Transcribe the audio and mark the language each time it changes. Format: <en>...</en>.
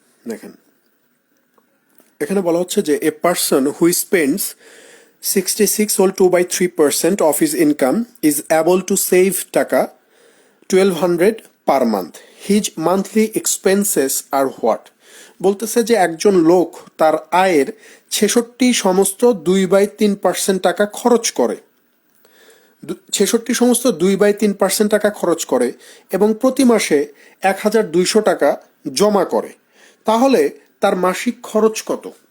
<bn>দেখেন, এখানে বলা হচ্ছে যে</bn> <en>A person who spends 66 whole 2/3% of his income is able to save taka 1200 per month. His monthly expenses are what?</en> <bn>বলতেছে যে একজন লোক তার আয়ের 66 সমস্ত 2/3% টাকা খরচ করে, 66 সমস্ত 2/3% টাকা খরচ করে এবং প্রতি মাসে 1200 টাকা জমা করে। তাহলে তার মাসিক খরচ কত?</bn>